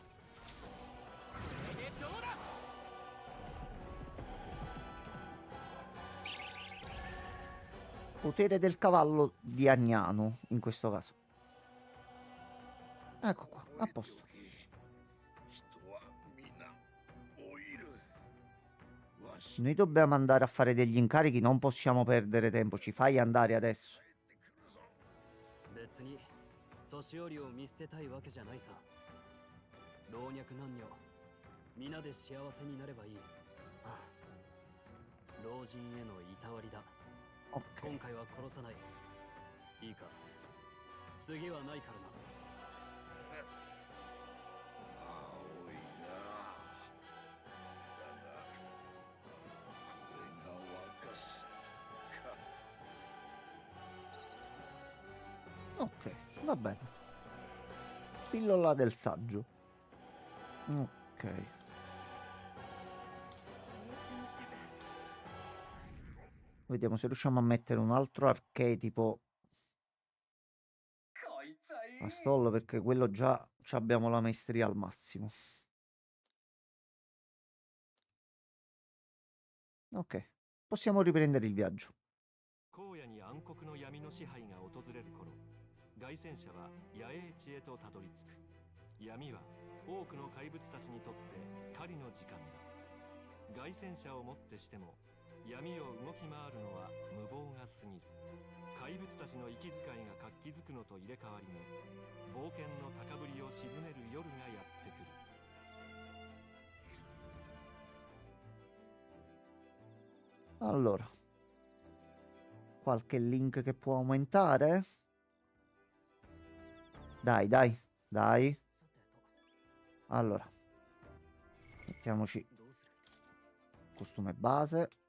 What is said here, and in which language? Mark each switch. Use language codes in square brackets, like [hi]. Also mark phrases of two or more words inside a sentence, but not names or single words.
[it] Potere del cavallo di Agnano, in questo caso. Ecco qua, a posto. Noi dobbiamo andare a fare degli incarichi, non possiamo perdere tempo. Ci fai andare adesso. [ja] 別に年寄りを見捨てたいわけじゃないさ。老若男女皆で幸せになればいい。ああ老人へのいたわりだ。 [it] Ok. [ja] 今回は殺さない。いいか、次はないからな。青いな。だがこれが若さか。 [it] Ok, va bene. Pillola del saggio. Ok. [ja] 成長したか。 [it] Vediamo se riusciamo a mettere un altro archetipo a Stoll, perché quello già ci abbiamo la maestria al massimo. Ok, possiamo riprendere il viaggio. [ja] 荒野に暗黒の闇の支配が訪れる頃、凱旋者は野営地へとたどり着く。闇は多くの怪物たちにとって狩りの時間だ。凱旋者をもってしても闇を動き回るのは無謀が過ぎる。怪物たちの息遣いが活気づくのと入れ替わりに、冒険の高ぶりを鎮める夜がやってくる。 [it] Allora, qualche link che può aumentare? Dai, dai, dai. Allora, mettiamoci costume base.